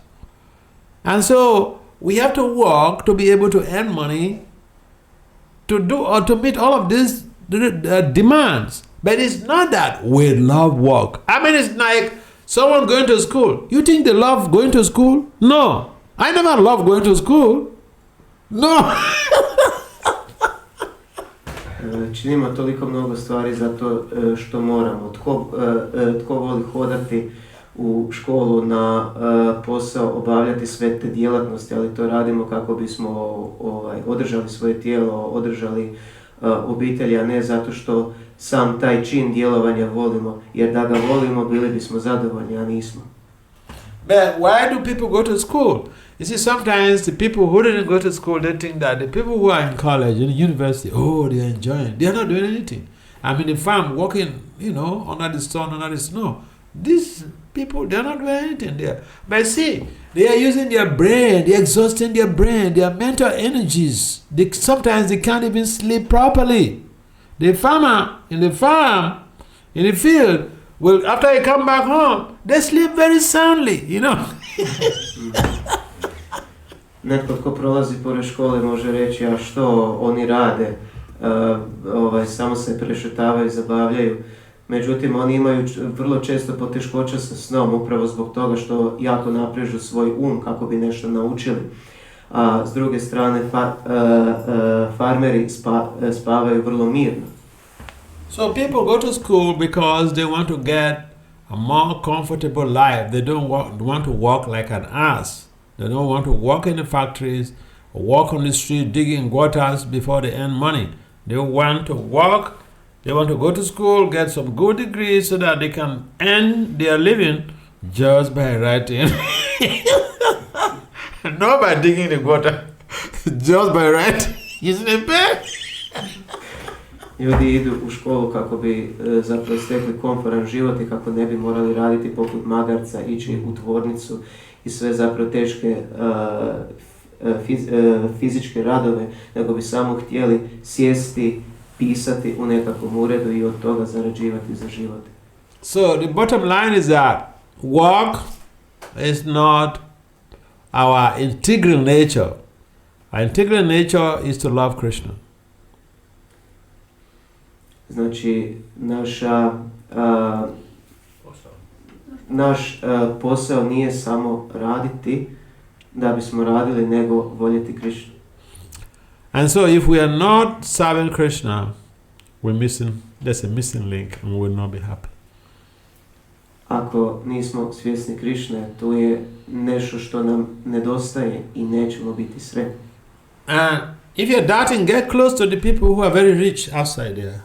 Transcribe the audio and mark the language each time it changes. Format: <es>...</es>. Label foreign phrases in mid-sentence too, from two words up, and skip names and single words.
<en>And so we have to work to be able to earn money to do or to meet all of these demands. But it's not that we love work. I mean, it's like someone going to school. You think they love going to school? No. I never loved going to school. No.</en> <hr>Činimo toliko mnogo stvari zato što moramo. Tko voli hodati u školu na posao, obavljati sve te djelatnosti, ali to radimo kako bismo održali svoje tijelo, održali obitelji, a ne zato što sam taj čin djelovanja volimo, jer da ga volimo bili bismo zadovoljni, a nismo.</hr> <en>But why do people go to school? You see, sometimes the people who didn't go to school, they think that the people who are in college, in university, oh, they're enjoying. They're not doing anything. I'm in the farm working, under the sun, under the snow. These people, they're not doing anything there. But see, they are using their brain, they're exhausting their brain, their mental energies. Sometimes they can't even sleep properly. The farmer in the farm, in the field, well, after he come back home, they sleep very soundly,</en> <hr>Netko tko prolazi pored škole može reći, a što oni rade, samo se prešetavaju, zabavljaju. Međutim, oni imaju vrlo često poteškoća sa snom, upravo zbog toga što jako naprežu svoj kako bi nešto naučili. A s druge strane, farmeri spavaju vrlo mirno.</hr> <en>So people go to school because they want to get a more comfortable life. They don't want to work like an ass. They don't want to work in the factories, or work on the street digging gutters before they earn money. They want to work, they want to go to school, get some good degrees so that they can earn their living just by writing. Not by digging the gutter, just by writing. Isn't it bad?</en> <hr>Ljudi idu u školu kako bi zapravo stekli komforan život i kako ne bi morali raditi poput magarca, ići u tvornicu i sve zapravo teške fizičke radove, nego bi samo htjeli sjesti, pisati u nekakvom uredu i od toga zarađivati za život.</hr> <en>So the bottom line is that work is not our integral nature. Our integral nature is to love Krishna.</en> <hr>Znači, naš posao nije samo raditi da bismo radili, nego voljeti Krishnu.</hr> <en>And so if we are not serving Krishna, there's a missing link and we will not be happy.</en> <hr>Ako nismo svjesni Krišne, to je nešto što nam nedostaje i nećemo biti sretni.</hr> <en>And if you're doubting, get close to the people who are very rich outside there.</en>